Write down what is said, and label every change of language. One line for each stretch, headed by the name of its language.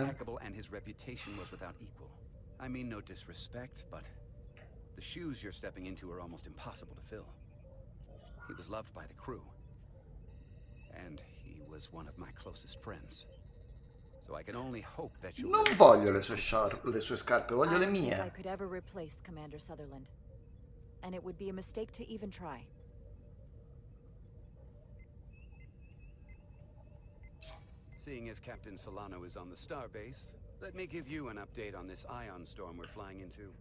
English: impeccable and his reputation was without equal. I mean no disrespect, but the shoes you're stepping into are almost impossible to fill. He was loved by the crew. And he was one of my closest friends. So I can only hope that you'll...
Italian: Non voglio le sue scarpe, voglio le
English: I don't think
Italian: mie.
English: I could ever replace Commander Sutherland. And it would be a mistake to even try. Seeing as Captain Solano is on the starbase, let me give you an update on this ion storm we're flying into.